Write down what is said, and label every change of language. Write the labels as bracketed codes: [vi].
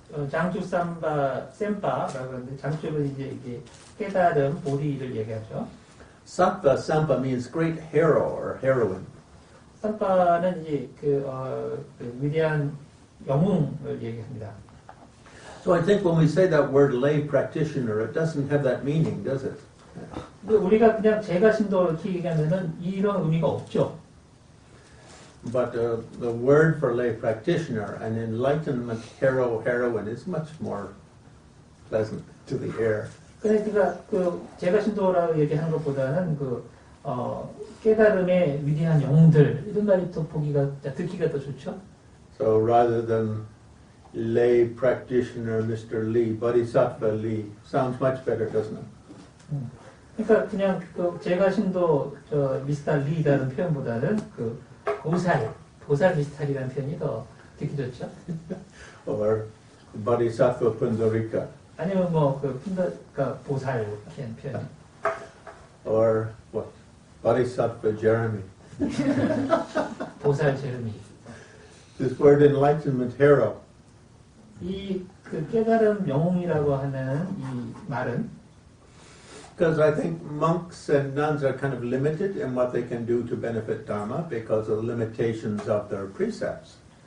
[ko] 장주삼바 셈바라고 하는데 장주는 이제 이게 깨달음 보리를 얘기하죠. [en] Sattva Samba means great hero or heroine. [ko] 삼바는 이제 위대한 영웅을 얘기합니다. [en] So I think when we say that word lay practitioner, it doesn't have that meaning, does it? [ko] 근데 우리가 그냥 제가 신도 이렇게 얘기하면은 이런 의미가 없죠. [en] But the word for lay practitioner, an enlightenment hero, heroine, is much more pleasant to the ear. [ko] 그러니까 제가 신도라고 얘기하는 것보다는 깨달음의 위대한 영웅들 이런 말이 더 듣기가 더 좋죠. [en] So rather than lay practitioner Mr. Lee, Bodhisattva Lee, sounds much better, doesn't it? [ko] 그러니까 그냥 제가 신도 미스터 리라는 표현보다는 보살 미스터리라는 표현이 더 듣기 좋죠. [en] Or Bodhisattva Pundarika. [ko] 아니면 보살 표현. [en] Or what? Bodhisattva Jeremy. [ko] 보살 제르미. [en] This word enlightenment hero. [ko] 이 깨달음 영웅이라고 하는 이 말은 [en] Because I think monks and nuns are kind of limited in what they can do to benefit Dharma because of the limitations of their precepts.